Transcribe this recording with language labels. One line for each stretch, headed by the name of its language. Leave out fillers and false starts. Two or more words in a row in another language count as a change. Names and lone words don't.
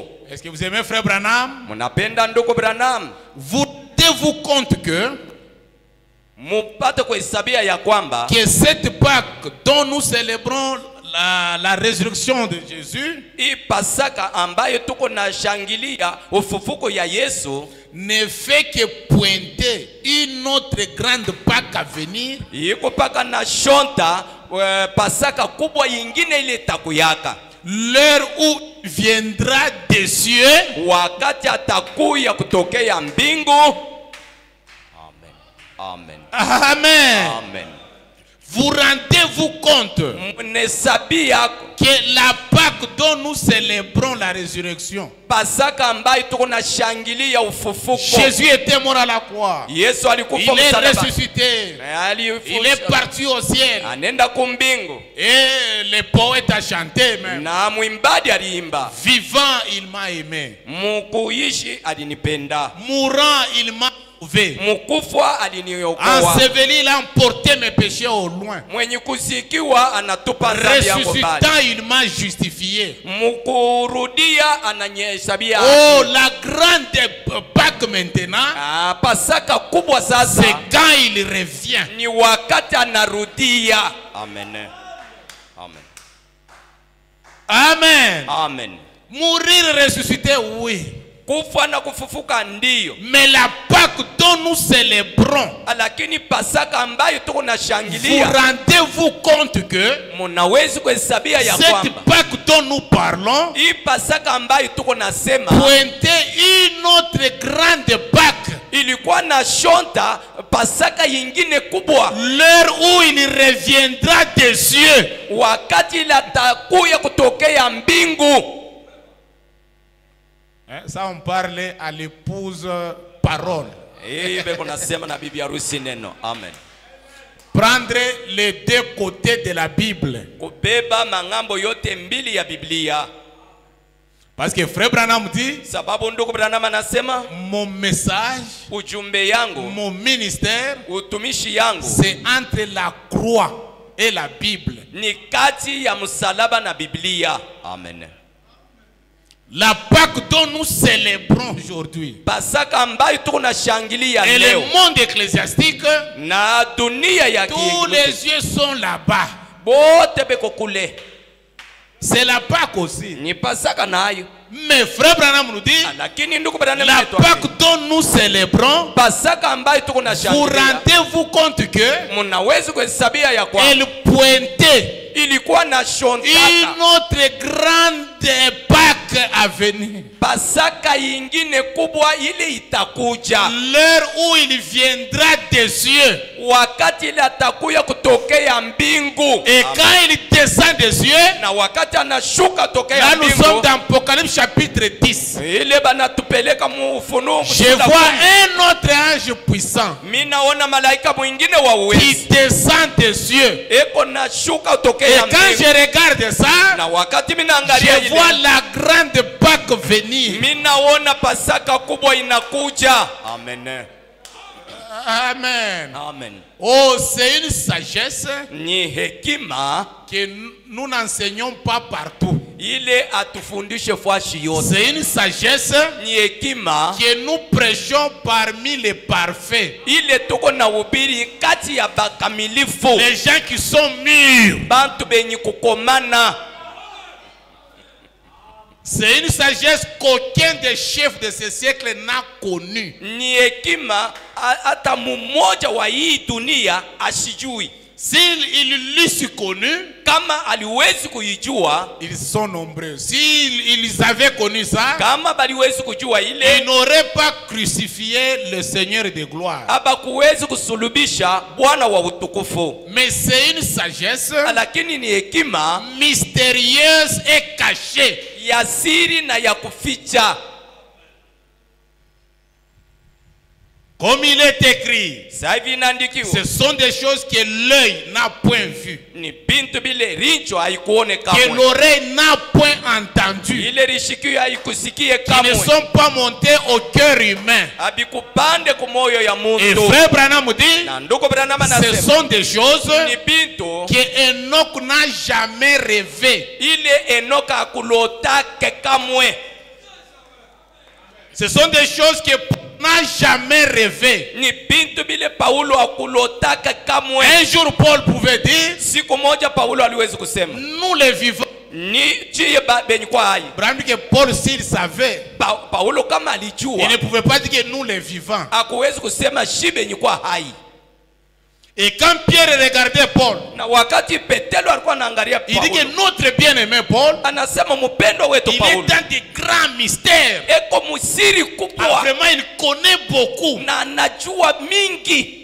French: Est-ce que vous aimez Frère Branham?
Swahili: Mnapenda ndugu Branham?
French: Vous rendez-vous compte
Swahili: Mupate kuhesabia ya kwamba
French: que cette Pâque dont nous célébrons la résurrection de Jésus
Swahili: hii Pasaka ambayo tuko na shangilia ufufuko ya Yesu
French: ne fait que pointer une autre grande Pâque à venir,
Swahili: iko paka na shonta Pasaka kubwa yingine ile takuyaka,
French: l'heure où viendra des cieux
Swahili: wakati atakuya kutokea mbingu. Amen. Amen. Amen.
French: Vous rendez-vous compte
Swahili: Mnesabia
French: que la Pâque dont nous célébrons la résurrection,
Swahili: Pasaka ambayo tuko na shangilia ufufuko,
French: Jésus était mort à la croix,
Swahili: Yesu alikufa
French: il est
Swahili: msalaba,
French: ressuscité, il est parti au ciel,
Swahili: anenda kumbingu,
French: et le poète a chanté même,
Swahili: na mwimbaji aliimba,
French: vivant il m'a aimé,
Swahili: mukuishi alinipenda,
French: mourant il m'a sauvé,
Swahili: mukufwa aliniokoa,
French: enseveli il a emporté mes péchés au loin,
Swahili: mwenye kusikiwa anatupa dhambi yangu mbali,
French: ressuscitant il m'a justifié.
Swahili: mukurudia ananyeshabia.
French: Oh, la grande Pâque maintenant,
Swahili: Pasaka kubwa sasa
French: c'est quand il revient.
Swahili: ni wakati anarudia. Amen. Amen. Amen. Amen.
French: Mourir, ressusciter, oui.
Swahili: Kufa na kufufuka ndiyo,
French: Mais la Pâque dont nous célébrons,
Swahili: lakini Pasaka ambayo tuko na
French: vous
Swahili: shangilia,
French: rendez-vous compte que
Swahili: munawezi kuhesabia ya
French: cette
Swahili: kwamba
French: Pâque dont nous parlons
Swahili: hii Pasaka ambayo tuko nasema
French: pointait une autre grande Pâque,
Swahili: ilikuwa na shonta Pasaka yingine kubwa,
French: l'heure où il reviendra des cieux.
Swahili: wakati latakuya kutokea mbingu.
French: Ça on parle à l'épouse parole.
Swahili: Hii beko nasema na bibi harusi neno. Amen.
French: Prendre les deux côtés de la Bible.
Swahili: Kubeba mangambo yote mbili ya Biblia.
French: Parce que Frère Branham dit,
Swahili: Sababu ndugu Branham anasema
French: mon message,
Swahili: ujumbe yangu,
French: mon ministère,
Swahili: utumishi yangu
French: c'est entre la croix et la Bible.
Swahili: ni kati ya msalaba na Biblia. Amen.
French: La Pâque dont nous célébrons aujourd'hui
Swahili: Pasaka ambayo tuko na shangilia
French: et
Swahili: leo
French: le monde ecclésiastique,
Swahili: na dunia ya
French: tous les yeux sont là-bas.
Swahili: bote beko kule,
French: C'est la Pâque aussi.
Swahili: ni Pasaka nayo.
French: Mais Frère Branham nous dit,
Swahili: Lakini ndugu Branham
French: la
Swahili: anatuambia,
French: Pâque dont nous célébrons,
Swahili: Pasaka ambayo tuko na
French: vous
Swahili: shangilia,
French: rendez-vous compte que
Swahili: mnaweza kuhesabia ya kwamba
French: elle pointait
Swahili: ilikuwa na shontaka
French: une autre grande Pâque Pâques à venir.
Swahili: Pasaka ingine kubwa ile itakuja.
French: L'heure où il viendra des cieux.
Swahili: Wakati ile atakuya kutokea mbingu.
French: Et quand il descend des cieux,
Swahili: na wakati anashuka tokea
French: là nous
Swahili: mbingu.
French: sommes dans Apocalypse chapitre 10.
Swahili: Ile banatupeleka mu Ufunuo.
French: Je vois un autre ange puissant
Swahili: Mimi naona malaika mwingine wa uwezo.
French: qui descend des cieux.
Swahili: Eko na shuka
French: Et
Swahili: tokea
French: quand
Swahili: mbingu.
French: je regarde ça,
Swahili: Na wakati mimi naangalia
French: je vois
Swahili: ile,
French: la grande Pâque venir.
Swahili: mimi naona Pasaka kubwa inakuja. Amen. Amen. Amen.
French: Oh, c'est une sagesse
Swahili: Ni hekima
French: que nous n'enseignons pas partout.
Swahili: ile atufundishe fashi yote.
French: C'est une sagesse
Swahili: Ni hekima
French: que nous prêchons parmi les parfaits.
Swahili: ile tuko na ubiri kati ya bakamilifu.
French: Les gens qui sont mûrs.
Swahili: Bantu benye kukomana.
French: C'est une sagesse qu'aucun des chefs de ce siècle n'a connue.
Swahili: Ni hekima hata mmoja wa hii dunia asijui.
French: S'ils l'eussent connu,
Swahili: Kama aliwezi kuijua,
French: ils sont nombreux. S'ils avaient connu ça,
Swahili: kama baliwezi kujua
French: ils
Swahili: ile,
French: n'auraient pas crucifié le Seigneur de gloire.
Swahili: abakuwezi kusulubisha Bwana wa utukufu.
French: Mais c'est une sagesse
Swahili: Lakini ni hekima
French: mystérieuse et cachée.
Swahili: ya siri na ya kuficha.
French: Comme il est écrit,
Swahili: Sasa hivi inaandikiwa,
French: ce sont des choses que l'œil n'a point vues,
Swahili: ni bintu bile richo haikuone
French: que
Swahili: kamwe,
French: l'oreille n'a point entendu,
Swahili: ile rishikio haikusikie
French: qui ne
Swahili: kamwe,
French: sont pas montées au cœur humain.
Swahili: abikupande kumoyo ya
French: Et
Swahili: muntu.
French: frère Branham dit,
Swahili: Na ndugu Branham
French: ce
Swahili: anasema
French: sont des choses
Swahili: ni bintu
French: que Enoch n'a jamais rêvé.
Swahili: ile Enoka akulotake kamwe.
French: Ce sont des choses que Paul n'a jamais rêvé.
Swahili: Ni bintu bile Paulo akulotaka kamwe.
French: Un jour Paul pouvait dire,
Swahili: Siku moja Paulo aliwezi kusema,
French: nous les vivants.
Swahili: ni chie benye kwa hai.
French: Branham dit que Paul, s'il savait,
Swahili: Paulo kama
French: il
Swahili: alijua,
French: ne pouvait pas dire que nous les vivants.
Swahili: hakuwezi kusema shi benye kwa hai.
French: Et quand Pierre regardait Paul,
Swahili: Na wakati Petelo alikuwa anaangalia
French: il dit que Paulo, notre bien-aimé Paul,
Swahili: anasema mpendo wetu
French: il est Paulo dans de grands mystères.
Swahili: eko musiri Ah, kubwa
French: vraiment, il connaît beaucoup.
Swahili: na anajua mingi.